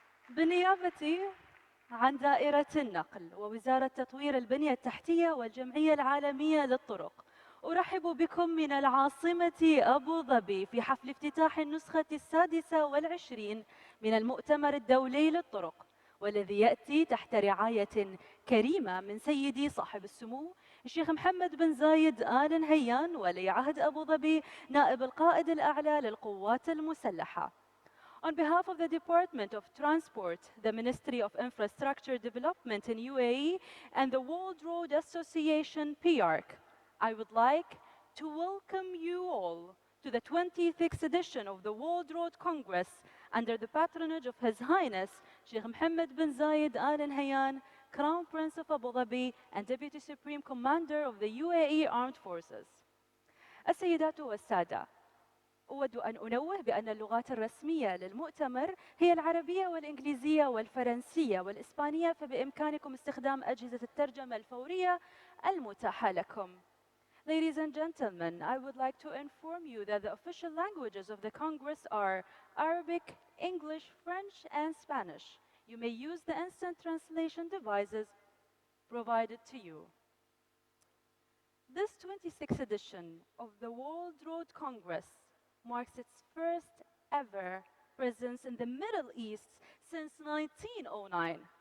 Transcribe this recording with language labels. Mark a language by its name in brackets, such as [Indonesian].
[Arabic] بالنيابة عن دائرة النقل ووزارة تطوير البنية التحتية والجمعية العالمية للطرق، أرحب بكم من العاصمة أبو ظبي في حفل افتتاح النسخة 26 من المؤتمر الدولي للطرق، والذي يأتي تحت رعاية كريمة من سيدي صاحب السمو الشيخ محمد بن زايد آل نهيان ولي عهد أبو ظبي نائب القائد الأعلى للقوات المسلحة. [English] On behalf of the Department of Transport, the Ministry of Infrastructure Development in UAE, and the World Road Association PIARC, I would like to welcome you all to the 26th edition of the World Road Congress under the patronage of His Highness Sheikh Mohammed bin Zayed Al Nahyan, Crown Prince of Abu Dhabi and Deputy Supreme Commander of the UAE Armed Forces. [Arabic] السيدات والسادة، أود أن أنوه بأن اللغات الرسمية للمؤتمر هي العربية والإنجليزية والفرنسية والإسبانية، فبإمكانكم استخدام أجهزة الترجمة الفورية المتاحة لكم. [English] Ladies and gentlemen, I would like to inform you that the official languages of the Congress are Arabic, English, French, and Spanish. You may use the instant translation devices provided to you. This 26th edition of the World Road Congress marks its first ever presence in the Middle East since 1909.